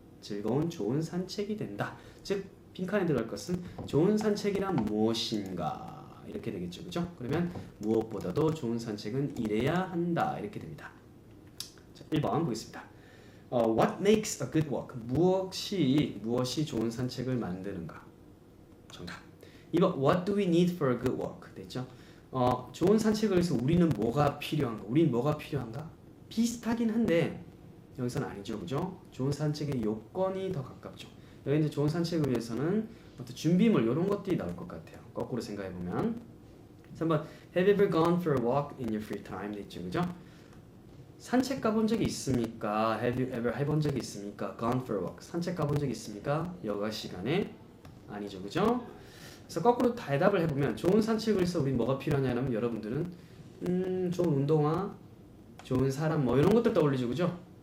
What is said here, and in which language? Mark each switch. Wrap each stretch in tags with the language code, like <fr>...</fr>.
<ko>즐거운 좋은 산책이 된다. 즉 빈칸에 들어갈 것은 좋은 산책이란 무엇인가 이렇게 되겠죠, 그죠? 그러면 무엇보다도 좋은 산책은 이래야 한다 이렇게 됩니다. 자, 1번 보겠습니다.</ko> <en>What makes a good walk?</en> <ko>무엇이 좋은 산책을 만드는가? 정답.</ko> <en>2번 What do we need for a good walk?</en> <ko>됐죠? 좋은 산책을 위해서 우리는 뭐가 필요한가? 우린 뭐가 필요한가? 비슷하긴 한데 여기서는 아니죠, 그죠? 좋은 산책의 요건이 더 가깝죠. 여기 이제 좋은 산책을 위해서는 어떤 준비물 이런 것들이 나올 것 같아요. 거꾸로 생각해 보면</ko> <en>3번 Have you ever gone for a walk in your free time?</en> <ko>됐죠, 그죠? 산책 가본 적이 있습니까?</ko> <en>Have you ever</en> <ko>해본 적이 있습니까?</ko> <en>Gone for a walk.</en> <ko>산책 가본 적이 있습니까? 여가 시간에 아니죠, 그죠? 그래서 거꾸로 대답을 해보면 좋은 산책을 위해서 우리 뭐가 필요하냐면 여러분들은 좋은 운동화, 좋은 사람 뭐 이런 것들 떠올리죠, 그죠?</ko>